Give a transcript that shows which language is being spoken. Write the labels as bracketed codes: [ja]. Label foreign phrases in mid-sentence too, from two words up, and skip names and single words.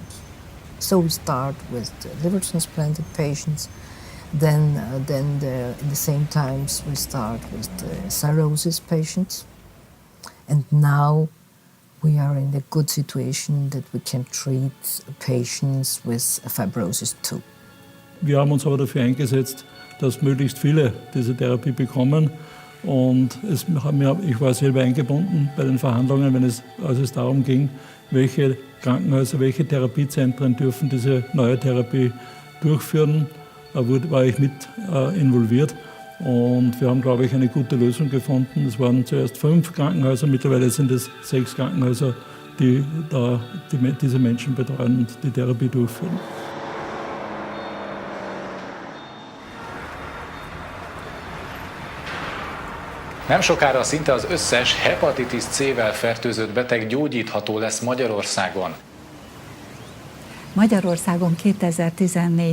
[en] So we start with the liver transplanted patients, then in the same times we start with the cirrhosis patients, and now we are in a good situation that we can treat patients with fibrosis too. [de] Wir haben uns aber dafür eingesetzt, dass möglichst viele diese Therapie bekommen. Und ich war selber eingebunden bei den Verhandlungen, als es darum ging, welche Krankenhäuser, welche Therapiezentren dürfen diese neue Therapie durchführen. War ich mit involviert. Und wir haben, glaube ich, eine gute Lösung gefunden. Es waren zuerst 5 Krankenhäuser, mittlerweile sind es 6 Krankenhäuser, die diese Menschen betreuen und die Therapie durchführen. [hu] Nem sokára szinte az összes hepatitis C-vel fertőzött beteg gyógyítható lesz Magyarországon. Magyarországon 2014.